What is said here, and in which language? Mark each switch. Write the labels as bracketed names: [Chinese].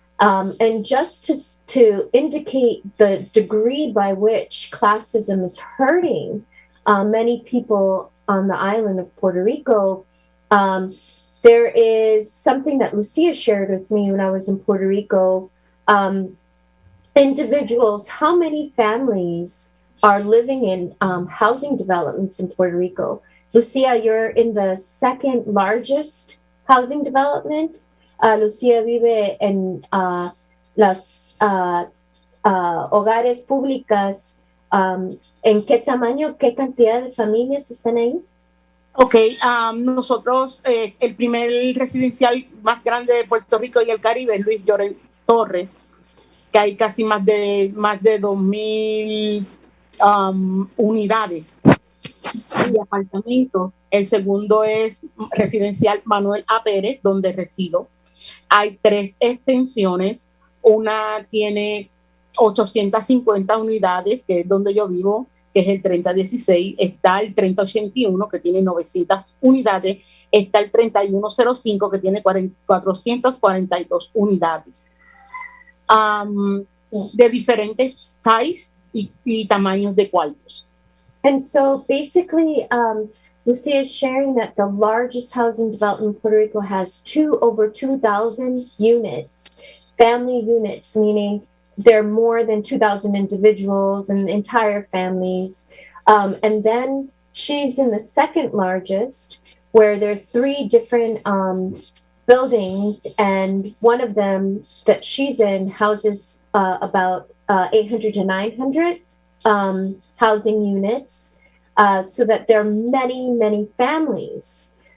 [English] And just to indicate the degree by which classism is hurting many people on the island of Puerto Rico, there is something that Lucia shared with me when I was in Puerto Rico. Individuals, how many families are living in housing developments in Puerto Rico? Lucia, you're in the second largest housing development. [Spanish] Lucia vive en las hogares públicas. ¿En qué tamaño, qué cantidad de familias están ahí? Ok, nosotros, el primer residencial más grande de Puerto Rico y el Caribe es Luis Llorens Torres, que hay casi más de 2,000 unidades y apartamentos. El segundo es residencial Manuel A. Pérez, donde resido. Hay 3 extensiones. Una tiene 850 unidades, que es donde yo vivo, que es el 3016. Está el 3081, que tiene 900 unidades. Está el 3105, que tiene 442 unidades. De diferentes sizes y tamaños de cuartos. [English] And so basically, Lucia is sharing that the largest housing development in Puerto Rico has over 2,000 units, family units, meaning there are more than 2,000 individuals and entire families. And then she's in the second largest, where there are 3 different buildings, and one of them that she's in houses about 800 to 900 housing units, so that there are many, many families.